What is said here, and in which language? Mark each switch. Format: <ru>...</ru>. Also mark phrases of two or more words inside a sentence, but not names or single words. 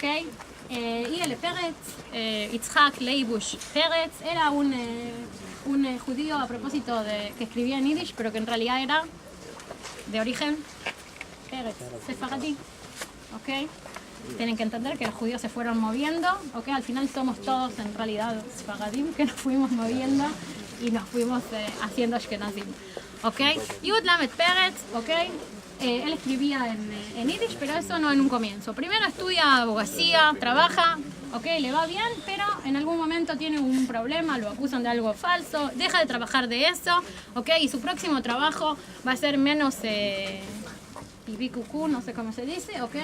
<es>Yehud Peretz, Yitzhak Leibush Peretz, era un judío a propósito de que escribía en Yiddish, pero que en realidad era de origen Peretz, sefaradí, ¿ok? Tienen que entender que los judíos se fueron moviendo, ¿ok? Al final somos todos en realidad sefaradim que nos fuimos moviendo y nos fuimos haciendo ashkenazim, ¿ok? Yehud Lamed Peretz, ¿ok? Él escribía en Yiddish, pero eso no en un comienzo. Primero estudia abogacía, trabaja, ¿ok? Le va bien, pero en algún momento tiene un problema, lo acusan de algo falso, deja de trabajar de eso, ¿ok? Y su próximo trabajo va a ser menos pibicucú, no sé cómo se dice, ¿ok?</es>